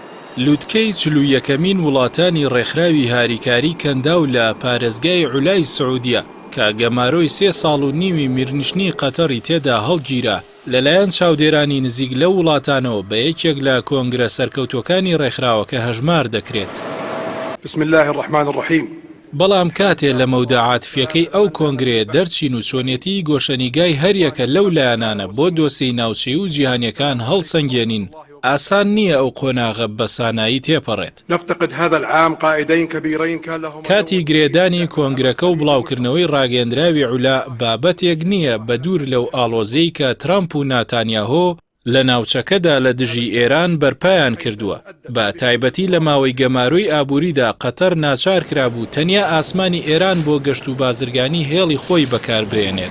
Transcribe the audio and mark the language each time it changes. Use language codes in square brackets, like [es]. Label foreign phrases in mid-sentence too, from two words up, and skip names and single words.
[ckb] لووتکەی 41مین وڵاتانی ڕێکخراوی هاریکاری کەنداو لە پارێزگای عولای سعودیە کە گەمارۆی 3 ساڵ و نیوی میرنشنی قەتەری تێدا هەڵگیرە لەلایەن چاودێرانی نزیک لە وڵاتانەوە بە یەکێک لە کۆنگرە سەرکەوتوەکانی ڕێکخراوەکە هەژمار دەکرێت. [ar] بسم الله الرحمن الرحیم. [ckb] بەڵام کاتێ لە مەودە عاتفیەکەی ئەو کۆنگرێ دەرچین و چۆنیەتی گۆشەنیگای هەریەکە لەو لایەنانە بۆ دۆسەی ناوچەی و جیهانیەکان هەڵسەنگێنین ئاسان نییە ئەو قۆناغە بەسانایی تێپەڕێت. [ar] نفتقد هذا العام قائدين كبيرين كان لهم [ckb] کاتی گرێدانی کۆنگرەکە و بڵاوکردنەوەی ڕاگەندراوی عولا بابەتێک نییە بە دوور لەو ئاڵۆزەی کە ترامپ و ناتانیاهۆ لە ناوچەکەدا لە دژی ئێران بەرپایان کردووە. بە تایبەتی لە ماوەی گەمارۆی ئابووریدا قەتەر ناچار کرابوو تەنیا ئاسمانی ئێران بۆ گەشت و بازرگانی هێڵی خۆی بەکاربێنێت.